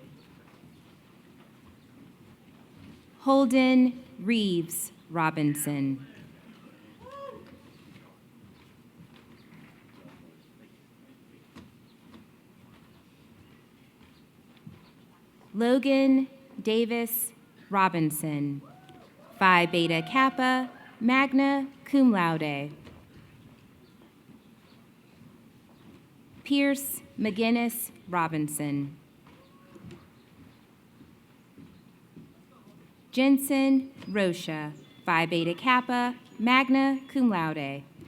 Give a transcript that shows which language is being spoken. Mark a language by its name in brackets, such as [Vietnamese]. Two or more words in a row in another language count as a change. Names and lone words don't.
[English] Holden Reeves Robinson. Logan Davis Robinson, Phi Beta Kappa, [Latin] magna cum laude. [English] Pierce McGinnis Robinson. Jensen Rocha, Phi Beta Kappa, [Latin] magna cum laude.